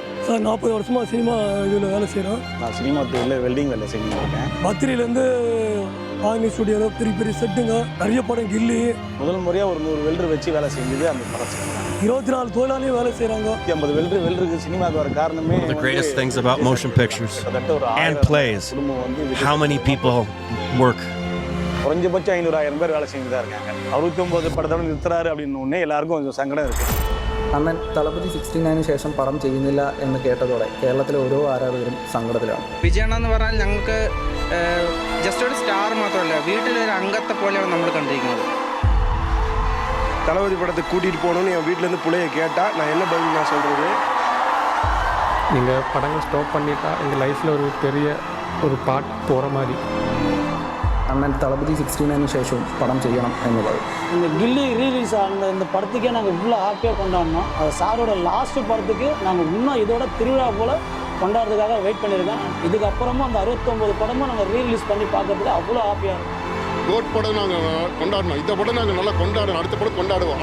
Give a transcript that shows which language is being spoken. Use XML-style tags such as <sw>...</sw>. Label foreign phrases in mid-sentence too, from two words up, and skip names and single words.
<ta>சார் 40 வருஷமாக சினிமா இதில் வேலை செய்கிறோம். நான் சினிமா தொழிலில் வெல்டிங் வேலை செஞ்சுட்டு இருக்கேன். பத்திரிலேருந்து ஆர்மி ஸ்டுடியோவில் பெரிய பெரிய செட்டுங்க, நிறைய படம் கில்லி. முதல் முறையாக ஒரு 100 வெல்டர் வச்சு வேலை செஞ்சது அந்த படம். 24 தொழிலாளியும் வேலை செய்கிறாங்க. 50 வெல்டருக்கு சினிமாவுக்கு வர காரணமே</ta> <en>The greatest things about motion pictures and plays,</en> <ta>குடும்பம் வந்து</ta> <en>how many people work.</en> <ta>குறைஞ்சபட்சம் 500,000 பேர் வேலை செஞ்சு தான் இருக்காங்க. 69 படத்தோட நிறுத்துறாரு அப்படின்னு ஒன்றே எல்லாருக்கும் கொஞ்சம் சங்கடம் இருக்குது.</ta> <ml>അണ്ണൻ തലപതി 69 ശേഷം പടം ചെയ്യുന്നില്ല എന്ന് കേട്ടതോടെ കേരളത്തിലെ ഓരോ ആരാധകരും സങ്കടത്തിലാണ്. വിജയണ്ണ എന്ന് പറഞ്ഞാൽ ഞങ്ങൾക്ക് ജസ്റ്റ് ഒരു സ്റ്റാർ മാത്രമല്ല, വീട്ടിലൊരു അംഗത്തെ പോലെയാണ് നമ്മൾ കണ്ടിരിക്കുന്നത്.</ml> <ta>தளபதி படத்தை கூட்டிகிட்டு போகணுன்னு என் வீட்டிலேருந்து பிள்ளைய கேட்டால் நான் என்ன பதில் நான் சொல்கிறது? நீங்கள் படங்கள் ஸ்டாப் பண்ணிட்டா எங்கள் லைஃப்பில் ஒரு பெரிய ஒரு பார்ட் போகிற மாதிரி.</ta> <ml>അണ്ണൻ തലപതി 69 ശേഷവും പടം ചെയ്യണം എന്നുള്ളത്.</ml> <ta>இந்த கில்லி ரீலீஸ் ஆன இந்த படத்துக்கே நாங்கள் இவ்வளோ ஹாப்பியாக கொண்டாடினோம். அது சாரோட லாஸ்ட் படத்துக்கு நாங்கள் இன்னும் இதோட திருவிழா போல் கொண்டாடுறதுக்காக வெயிட் பண்ணியிருக்கேன். இதுக்கப்புறமும் அந்த 69 படமும் நாங்கள் ரீலீஸ் பண்ணி பார்க்கறதுக்கு அவ்வளோ ஹாப்பியாக இருக்கும். கோட் படம் நாங்கள் கொண்டாடணும், இந்த படம் நாங்கள் நல்லா கொண்டாடணும், அடுத்த படம் கொண்டாடுவோம்.</ta>